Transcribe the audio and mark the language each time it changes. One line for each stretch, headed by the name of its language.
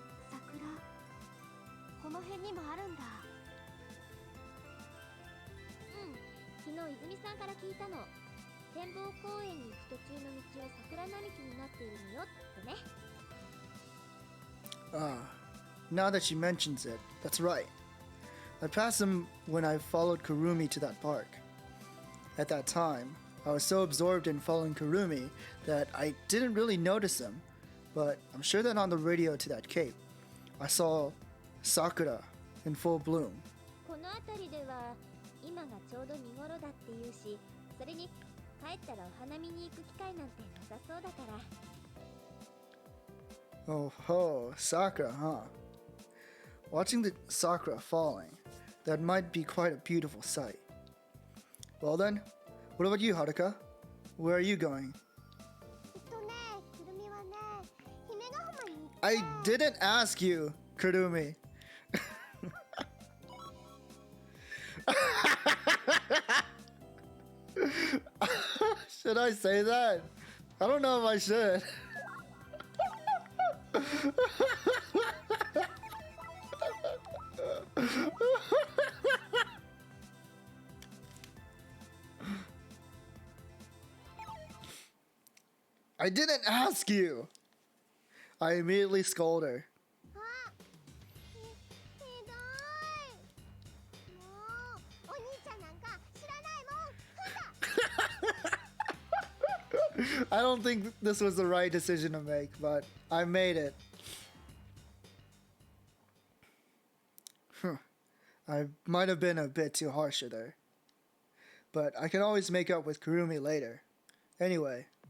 Japanese: 桜、この辺にもあるんだ。うん、昨日泉さんから聞いたの。展望公園に行く途中の道は桜並木になっているのよってね。
English: Now that she mentions it, that's right. I passed him when I followed Kurumi to that park. At that time, I was so absorbed in following Kurumi that I didn't really notice him, but I'm sure that on the radio to that cape, I saw Sakura in full bloom.
Japanese: この辺りでは今がちょうど見頃だっていうし、それに帰ったらお花見に行く機会なんてなさそうだから。
English: Oh ho, Sakura, huh? Watching the Sakura falling, that might be quite a beautiful sight. Well then, what about you, Haruka? Where are you going?
Japanese: くるみはね、姫ヶ浜に行って。
English: I didn't ask you, Kurumi. Should I say that? I don't know if I should. I didn't ask you. I immediately scold her.
Japanese: あ、ひどい。もう、お兄ちゃんなんか知らないもん。ふだ。
English: I don't think this was the right decision to make, but I made it. I might have been a bit too harsh with her. But I can always make up with Kurumi later. Anyway.